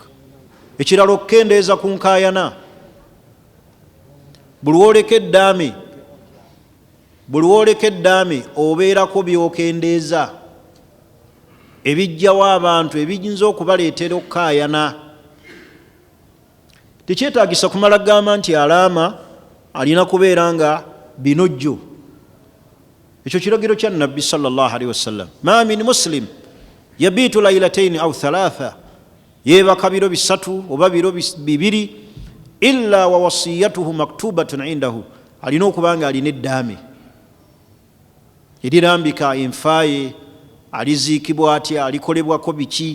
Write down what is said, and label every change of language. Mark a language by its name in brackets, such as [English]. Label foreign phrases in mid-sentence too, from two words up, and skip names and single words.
[Ganda] Ekirala okukendeeza ku nkaayana. Buli lwoleka eddaame obeerako by'okendeeza ebijjawo abantu ebiyinza okubaleetera okukaayana. Tekyetaagisa kumala gamba nti alaama alina kubeera nga binojjo. Ekyo kiragiro kya Nabbi [Arabic] صلى الله عليه وسلم. ما من مسلم يبيت ليلتين أو ثلاثا, [Ganda] yeebaka biro bisatu oba biro bibiri, [Arabic] إلا ووصيته مكتوبة عنده, [Ganda] alina okuba nga alina eddaame erirambika enfaaye, aliziikibwa atya, alikolebwako biki.